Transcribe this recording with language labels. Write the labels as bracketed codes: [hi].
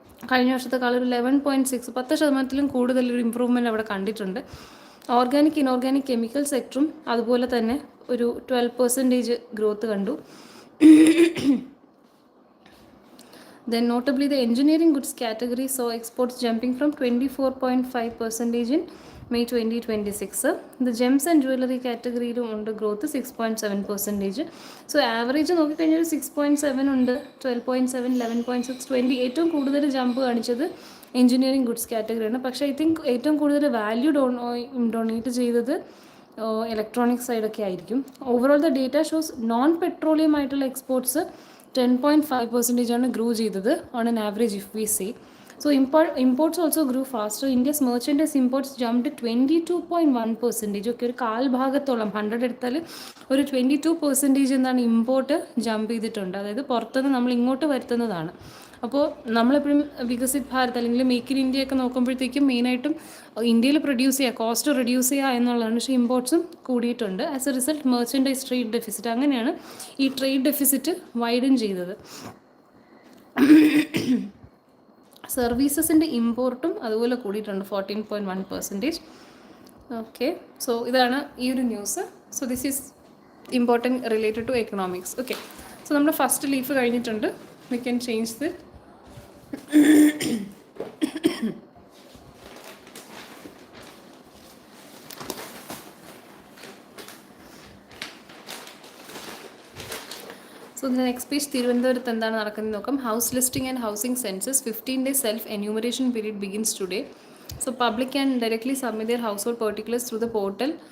[ml] കഴിഞ്ഞ വർഷത്തെക്കാളും ഒരു 11.6 10% കൂടുതലൊരു ഇമ്പ്രൂവ്മെൻറ്റ് അവിടെ കണ്ടിട്ടുണ്ട്. ഓർഗാനിക് ഇനോർഗാനിക് കെമിക്കൽ സെക്ടറും അതുപോലെ തന്നെ ഒരു 12% ഗ്രോത്ത് കണ്ടു. [en] Then notably the engineering goods category saw exports jumping from 24.5% in May 2026. The gems and jewelry category [ml] ഉണ്ട് [en] Growth 6.7%. [ml] സോ ആവറേജ് നോക്കിക്കഴിഞ്ഞാൽ 6.7 ഉണ്ട്, 12.7, 11.6, 20. ഏറ്റവും കൂടുതൽ ജമ്പ് കാണിച്ചത് എഞ്ചിനീയറിംഗ് ഗുഡ്സ് കാറ്റഗറിയാണ്. പക്ഷേ ഐ തിങ്ക് ഏറ്റവും കൂടുതൽ വാല്യൂ ഡൊണേറ്റ് ചെയ്തത് ഇലക്ട്രോണിക്സ് സൈഡൊക്കെ ആയിരിക്കും. [en] overall the data shows [ml] non petroleum ആയിട്ടുള്ള എക്സ്പോർട്സ് [en] 10.5% [ml] ആണ് ഗ്രോ ചെയ്തത് [en] On an average if we say. So imports also grew faster. India's merchandise imports jumped 22.1%. [ml] ഒക്കെ ഒരു കാൽഭാഗത്തോളം 100 എടുത്താൽ ഒരു 22% എന്താണ് ഇമ്പോർട്ട് ജമ്പ് ചെയ്തിട്ടുണ്ട്. അതായത് പുറത്തുനിന്ന് നമ്മൾ ഇങ്ങോട്ട് വരുത്തുന്നതാണ്. അപ്പോൾ നമ്മളെപ്പോഴും വികസിത് ഭാരത് അല്ലെങ്കിൽ മേക്ക് ഇൻ ഇന്ത്യ ഒക്കെ നോക്കുമ്പോഴത്തേക്കും മെയിനായിട്ടും ഇന്ത്യയിൽ പ്രൊഡ്യൂസ് ചെയ്യുക, കോസ്റ്റ് റെഡ്യൂസ് ചെയ്യുക എന്നുള്ളതാണ്. പക്ഷേ ഇമ്പോർട്ട്സും കൂടിയിട്ടുണ്ട്. [en] as a result [ml] merchandise trade deficit, അങ്ങനെയാണ് ഈ ട്രേഡ് ഡെഫിസിറ്റ് വൈഡൻ ചെയ്തത്. സർവീസസിൻ്റെ ഇമ്പോർട്ടും അതുപോലെ കൂടിയിട്ടുണ്ട് 14.1%. [en] okay, so [ml] ഇതാണ് ഈ ഒരു news. [en] So this is important related to economics. [ml] Okay, so നമ്മുടെ ഫസ്റ്റ് ലീഫ് കഴിഞ്ഞിട്ടുണ്ട്. [en] We can change it. So the next page, [ml] തിരുവനന്തപുരത്ത് എന്താണ് നടക്കുന്നത് നോക്കാം. [en] House listing and housing census 15-day self enumeration period begins today. So public can directly submit their household particulars through the portal.